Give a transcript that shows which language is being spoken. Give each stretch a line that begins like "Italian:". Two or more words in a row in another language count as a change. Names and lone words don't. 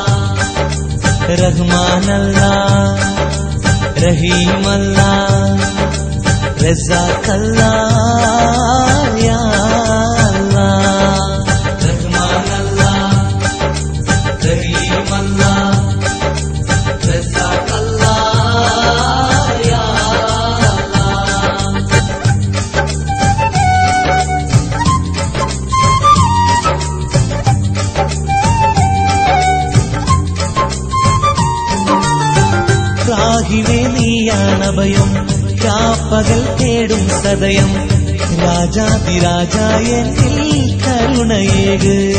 Arabic: رحمان الله، رحيم الله، رزاق الله يا الله. رحمان الله، رحيم الله، رزاق الله يا الله.
Malayalam: രാഹിവേ നീയാണഭയം, രാപ്പകൽ തേടും സദയം, രാജാതിരാജായ എന്നിൽ കരുണയേക്.